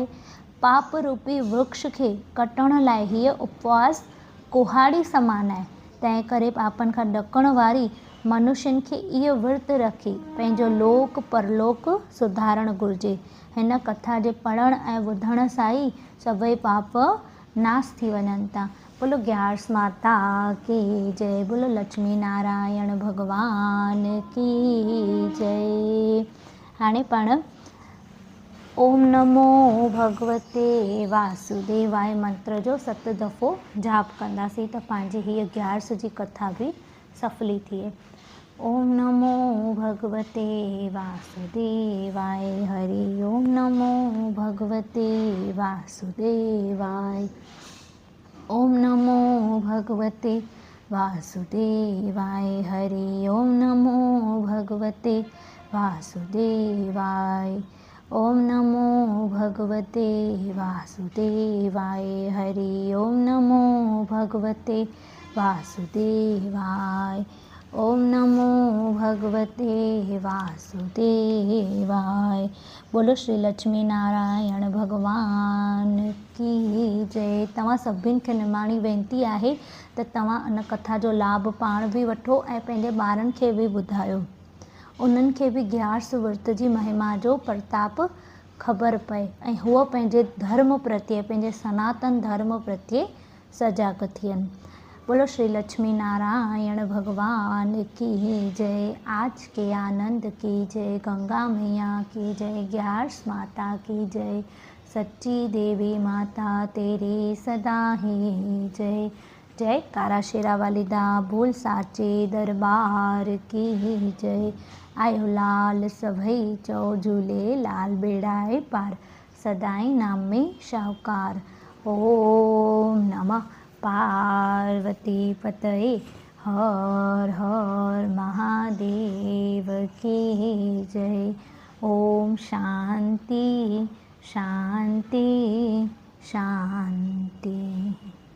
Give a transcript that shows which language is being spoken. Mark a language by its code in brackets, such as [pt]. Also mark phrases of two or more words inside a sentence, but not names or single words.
[sd] पाप रूपी वृक्ष खे कटण लाइ हीअ उपवास कुहाड़ी समान आहे। तंहिं करे पापनि खां ॾकण वारी मनुष्यनि खे इहो विर्त रखी पंहिंजो लोक परलोक सुधारणु घुरिजे। हिन कथा जे पढ़ण ऐं ॿुधण सां ई सभई पाप नाश थी वञनि था। [hi] बोलो ग्यारस माता की जय। बोलो लक्ष्मी नारायण भगवान की जय। [sd] हाणे पाण [sa] ओम नमो भगवते वासुदेवाय [sd] मंत्र जो 7 दफ़ो जाप कंदासीं त पंहिंजी हीअ ग्यारस जी कथा बि सफली थिए। [sa] ओम नमो भगवते वासुदेवाय हरि ओम नमो भगवते वासुदेवाय। ओम नमो भगवते वासुदेवाय हरि ओम नमो भगवते वासुदेवाय। ओम नमो भगवते वासुदेवाय हरि ओम नमो भगवते वासुदेवाय। ओम नमो भगवते वासुदेवाय। [hi] बोलो श्री लक्ष्मी नारायण भगवान की जय। तव्हां सभिनि खे निमाणी वेनती आहे त तव्हां इन कथा जो लाभ पाण बि वठो ऐं पंहिंजे ॿारनि खे बि ॿुधायो, उन्हनि खे बि ग्यारस विर्त जी महिमा जो प्रताप ख़बर पए ऐं हूअ पंहिंजे धर्म प्रत्ये, पंहिंजे सनातन धर्म प्रत्ये सजाग थियनि। बोलो श्री लक्ष्मी नारायण भगवान की जय। आज के आनंद की जय। गंगा मैया की जय। ग्यारस माता की जय। सच्ची देवी माता तेरी सदा ही जय। [pa] जय कारा शेरा वाली दा भूल साचे दरबार की जय। [sd] आयो लाल सभई चओ झूले लाल बेड़ा पार। सदाई नाम में शाहूकार। [sa] ओम नमः पार्वती पतये। [hi] हर हर महादेव की जय। [sa] ओम शांति शांति शांति।